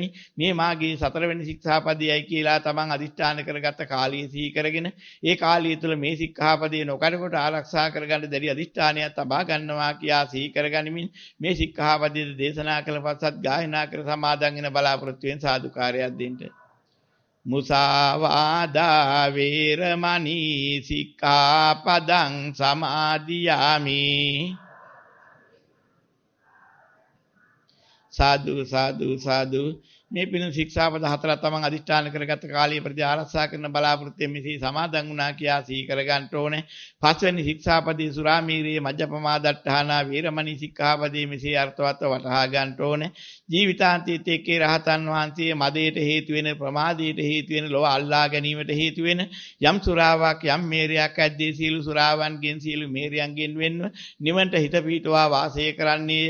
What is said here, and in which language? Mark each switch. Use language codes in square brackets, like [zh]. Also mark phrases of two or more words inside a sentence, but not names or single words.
[si] මේ මාගේ සතරවෙනි ශික්ෂාපදයයි කියලා තමන් අදිෂ්ඨාන කරගත්ත කාලය සිහි කරගෙන ඒ කාලය තුළ මේ ශික්ෂාපදේ නොකඩකොට ආරක්ෂා කරගන්න දැඩි අදිෂ්ඨානයක් තබා ගන්නවා කියා සිහි කරගනිමින් මේ ශික්ෂාපදයේ දේශනා කළ පස්සත් ගායනා කර සමාදන් වෙන බලාපොරොත්තු වෙන සාදුකාරයක් දෙන්න. [pi] මුසාවාදා වේරමණී සික්ඛාපදං සමාදියාමි. සාදු සාදු සාදු. [si] මේ පින ශික්ෂාපද හතරක් තමන් අදිෂ්ඨාන කරගත්ත කාලයේ ප්‍රති ආරක්ෂා කරන බලාපොරොත්තු මෙසේ සමාදන් වුණා කියා සිහි කරගන්න ඕනේ. පස්වෙනි ශික්ෂාපදයේ [pi] සුරාමීරයේ මජ්ජපමාදට්ඨානා වේරමණී [si] ශික්ෂාපදයේ මෙසේ අර්ථවත්ව වටහා ගන්න ඕනේ. ජීවිතාන්තයේදී රහතන් වහන්සේ මදයට හේතු වෙන ප්‍රමාදයට හේතු වෙන ලෝභ අල්ලා ගැනීමට හේතු වෙන යම් සුරාවක් යම් මේරයක් ඇද්දී සීළු සුරාවන්ගෙන් සීළු මේරයන්ගෙන් වෙන්ව නිවන්ට හිත පිහිටවා වාසය කරන්නේය.